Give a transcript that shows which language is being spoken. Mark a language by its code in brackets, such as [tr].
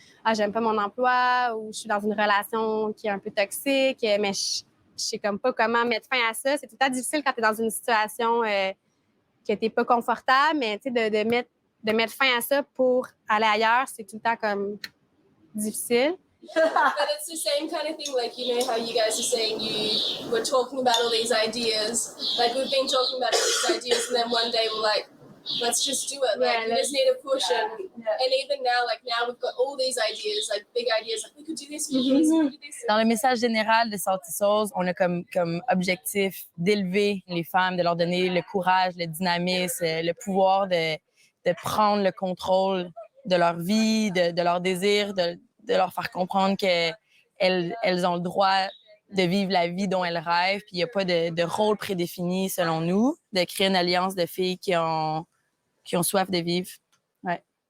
[fr] Ah, j'aime pas mon emploi ou je suis dans une relation qui est un peu toxique, mais je sais comme pas comment mettre fin à ça. C'est tout le temps difficile quand tu es dans une situation que tu n'es pas confortable, mais tu sais, de mettre fin à ça pour aller ailleurs, c'est tout le temps comme difficile. [en] But it's the same kind of thing, like, you know how you guys are saying you were talking about all these ideas. Like, we've been talking about all these ideas, and then one day we're like, let's just do it. Like, we just need a push. And even now, like, now we've got all these ideas, like, big ideas. Like, we could do this, we could do this. [fr] Dans le message général de Salty Souls, on a comme objectif d'élever les femmes, de leur donner le courage, le dynamisme, le pouvoir de prendre le contrôle de leur vie, de leurs désirs, de leur faire comprendre qu'elles ont le droit de vivre la vie dont elles rêvent, puis il n'y a pas de rôle prédéfini, selon nous, de créer une alliance de filles qui ont soif de vivre. Ouais.